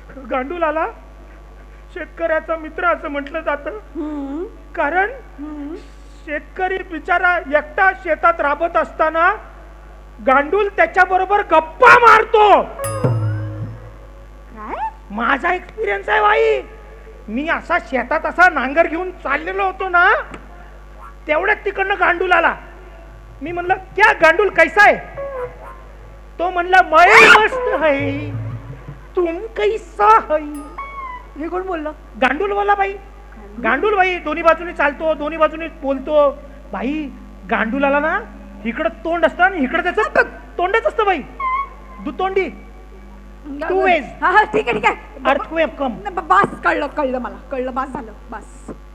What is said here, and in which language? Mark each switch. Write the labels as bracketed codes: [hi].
[mr] गांडूळ आला शेतकऱ्याचा मित्र असं म्हटलं जातं कारण शेतकरी बिचारा एकटा शेतात राबत असताना गांडूळ त्याच्या बरोबर गप्पा मारतो. काय? माझा एक्सपिरियन्स आहे बाई. मी असा शेतात असा नांगर घेऊन चाललेलो होतो ना, तेवढ्यात तिकडनं गांडूळ आला. मी म्हणलं [hi] क्या गांडूळ कैसा है? [mr] तो म्हणला [hi] मैं मस्त है, तुम कैसा है? [mr] हे कोण बोललं? गांडूळ बोला बाई. गांडूळ बाई दोन्ही बाजूने चालतो, दोन्ही बाजूने बोलतो. बाई गांडूळ आला ना, इकडं तोंड असतं आणि इकडं त्याचं तोंडच असतं बाई. दुतोंडी. [en] Two ways. [mr] हा हा, ठीक आहे ठीक आहे. [en] Earthquake come. [mr] बस, कळलं मला, कळलं. बस झालं, बस.